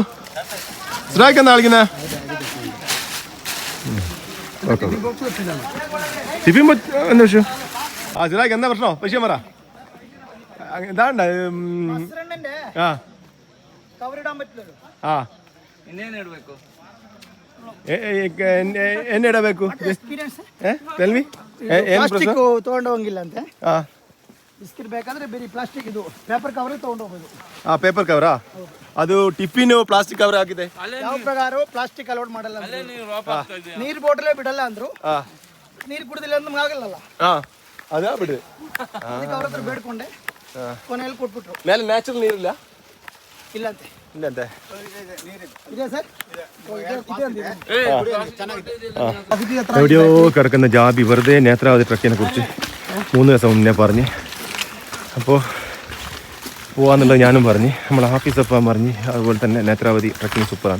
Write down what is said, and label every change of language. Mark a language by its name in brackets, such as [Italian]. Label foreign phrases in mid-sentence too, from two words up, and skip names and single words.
[Malayalam] സിറാക്ക് എന്താ കളിക്കുന്നേ? എന്താ വിഷയം? ആ സിറാക്ക് എന്താ പ്രശ്നം? വിഷയം പറ. എന്താണ്ട ആ [Kannada] ಎಣ್ಣೆ ಇಡಬೇಕು. ತೆಲ್ವಿ ಪ್ಲಾಸ್ಟಿಕ್ ತಗೊಂಡೋಗಂಗಿಲ್ಲ ಅಂತೆ. ಬಿಸ್ಕಿಟ್ ಬೇಕಾದ್ರೆ ಬೇರೆ ಪ್ಲಾಸ್ಟಿಕ್ ಇದು [English] paper cover [Kannada] ತಗೊಂಡೋಗ್ಬೋದು. ಪೇಪರ್ ಕವರಾ? ಅದು [English] tiffin plastic cover [Kannada] ಆಗಿದೆ. ಯಾವ ಪ್ರಕಾರ ಪ್ಲಾಸ್ಟಿಕ್ ಅಲೌಡ್ ಮಾಡಲ್ಲ. ನೀರ್ ಬಾಟಲೇ ಬಿಡಲ್ಲ ಅಂದ್ರು. ನೀರ್ ಕುಡಿದಿಲ್ಲ ಅಂದ್ರೆ ಆಗಲ್ಲ. ಅದೇ ಬಿಡ್ರಿ. ಅದಕ್ಕೆ ಅವ್ರ ಹತ್ರ ಬೇಡ್ಕೊಂಡೆ ಕೊನೆಯಲ್ಲಿ ಕೊಟ್ಬಿಟ್ರು. ಮೇಲೆ ನ್ಯಾಚುರಲ್ ನೀರಿಲ್ಲ ಇಲ್ಲಂತೆ. [Malayalam] ഇല്ലത്തെ എവിടെയോ കിടക്കുന്ന ജാബി വെറുതെ നേത്രാവതി ട്രക്കിനെ കുറിച്ച് 3 ദിവസം മുന്നേ പറഞ്ഞ്, അപ്പോൾ പോവാന്നുള്ളത് ഞാനും പറഞ്ഞ്, നമ്മളെ ഹാഫീസ് അപ്പാൻ പറഞ്ഞ്, അതുപോലെ തന്നെ നേത്രാവതി ട്രക്കിങ് സൂപ്പറാണ്.